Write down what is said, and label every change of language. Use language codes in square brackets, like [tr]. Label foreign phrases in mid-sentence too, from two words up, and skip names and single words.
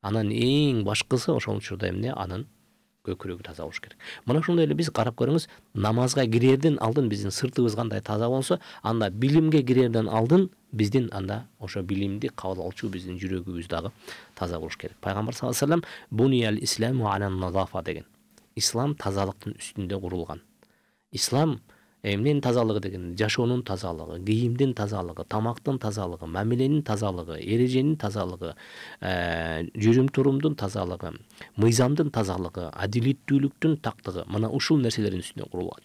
[ky] Анан эң башкысы ошол учурда эмне, анын көкүрөгү таза болуш керек. Мына ошондой эле биз карап көрүңүз, намазга кирерден алдын биздин сыртыбыз кандай таза болсо, анда билимге кирерден алдын биздин анда ошо билимди кабыл алчу биздин жүрөгүбүз дагы таза болуш керек. [ar] Пайгамбар صلى الله عليه وسلم بني الإسلام على النظافة деген. [ky] Ислам тазалыктын үстүндө курулган. Ислам эмненин тазалыгы деген, жашоонун тазалыгы, кийимдин тазалыгы, тамактын тазалыгы, мамиленин тазалыгы, эреженин тазалыгы, жүрүм турумдун тазалыгы, мыйзамдын тазалыгы, адилеттүүлүктүн тактыгы, мына ушул нерселердин үстүнө курулган.